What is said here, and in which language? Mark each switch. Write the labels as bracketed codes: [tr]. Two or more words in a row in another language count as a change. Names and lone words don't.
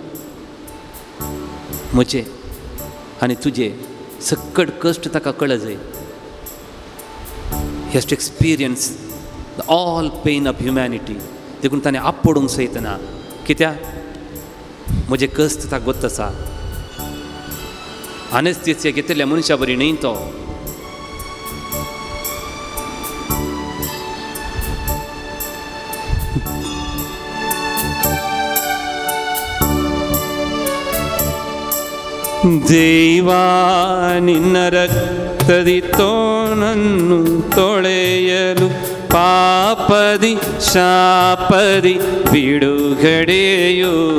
[kok] म्हजे आनी तुजे सकट कश्ट ताका कळजय. [en] He has to experience the all pain of humanity. [kok] देखून ताणें आपडूंक सयतना. कित्याक म्हजे कश्ट ताका गोत आसा. अनेस्थेसिया घेतिल्ल्या मनशा बरी न्हय तो. [kn] ದೇವಾ ನಿನ್ನ ರಕ್ತದಿ ತೋನನ್ನು ತೊಳೆಯಲು ಪಾಪದಿ ಶಾಪದಿ ಬಿಡುಗಡೆಯೋ.